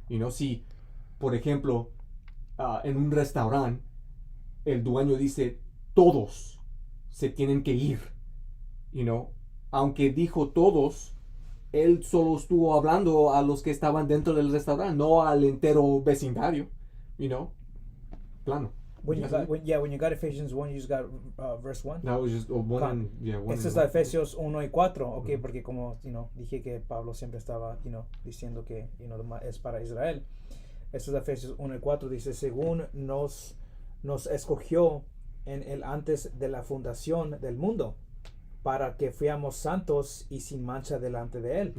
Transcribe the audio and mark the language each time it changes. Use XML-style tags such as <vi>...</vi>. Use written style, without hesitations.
<es>Si, por ejemplo, en un restaurante, el dueño dice, todos se tienen que ir, aunque dijo todos, él solo estuvo hablando a los que estaban dentro del restaurante, no al entero vecindario, plano.</es> <en>When you got Ephesians 1, you just got verse 1. That was just one.</en> <es>Este es la Efesios 1 y 4, ok, porque como dije que Pablo siempre estaba diciendo que es para Israel. Esto es Efesios 1:4. Dice, según nos escogió en el antes de la fundación del mundo, para que fuéramos santos y sin mancha delante de Él.</es>